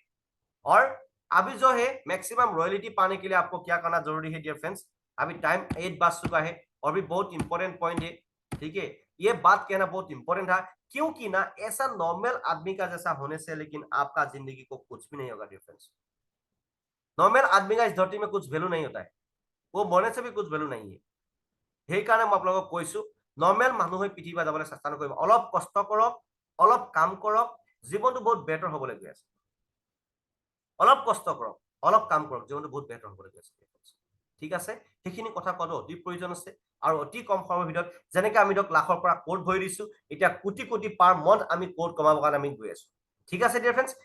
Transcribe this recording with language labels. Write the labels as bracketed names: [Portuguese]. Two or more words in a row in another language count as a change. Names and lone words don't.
[Hindi] और अभी जो है [English] maximum royalty [Hindi] पाने के लिए आपको क्या करना जरूरी है [English] dear friends, [Hindi] अभी टाइम 8 बज चुका है और भी बहुत [English] important point [Hindi] है, ठीक है, ये बात कहना बहुत इंपॉर्टेंट है, क्योंकि ना ऐसा नॉर्मल आदमी का जैसा होने से लेकिन आपका जिंदगी को कुछ भी नहीं होगा [English] dear friends. [Hindi] नॉर्मल आदमी का इस धरती में कुछ वैल्यू नहीं होता है, वो बने से भी कुछ वैल्यू नहीं है। [Assamese] সেইকাৰণে মই আপোনালোকক কৈছো, নৰ্মেল মানুহ হৈ পৃথিৱীত যাবলৈ চেষ্টা নকৰিব, অলপ কষ্ট কৰক, অলপ কাম কৰক, জীৱনটো বহুত বেটাৰ হ'বলৈ গৈ আছে। অলপ কষ্ট কৰক, অলপ কাম কৰক, জীৱনটো বহুত বেটাৰ হ'বলৈ গৈ আছে, ঠিক আছে। সেইখিনি কথা কোৱাটো অতি প্ৰয়োজন আছে আৰু অতি কম সময়ৰ ভিতৰত, যেনেকৈ আমি ধৰক লাখৰ পৰা কোড ভৰি দিছো, এতিয়া কোটি কোটি [English] per month [Assamese] আমি কোড কমাবৰ কাৰণে আমি গৈ আছো, ঠিক আছে [English] dear friends.